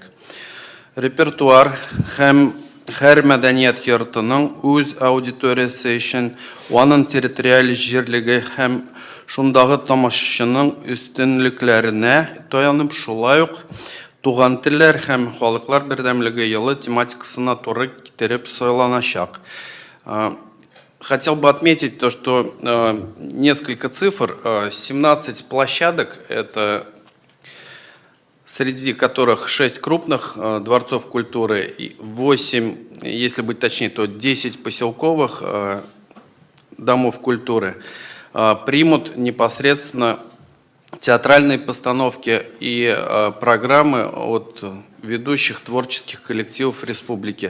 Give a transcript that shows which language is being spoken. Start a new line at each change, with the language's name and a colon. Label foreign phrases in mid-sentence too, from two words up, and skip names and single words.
Tatar: Репертуар һәм һәр мәдәният йортының үз аудиториясе өчен аның территориаль җирлеге һәм шундагы тамашачының өстенлекләренә таянып шулай ук туган телләр һәм халыклар бердәмлеге елы тематикасына туры китереп сайланачак.
Russian: хотел бы отметить то, что несколько цифр, 17 площадок, это среди которых 6 крупных дворцов культуры, и 8, если быть точнее, то 10 поселковых домов культуры, примут непосредственно театральные постановки и программы от ведущих творческих коллективов республики.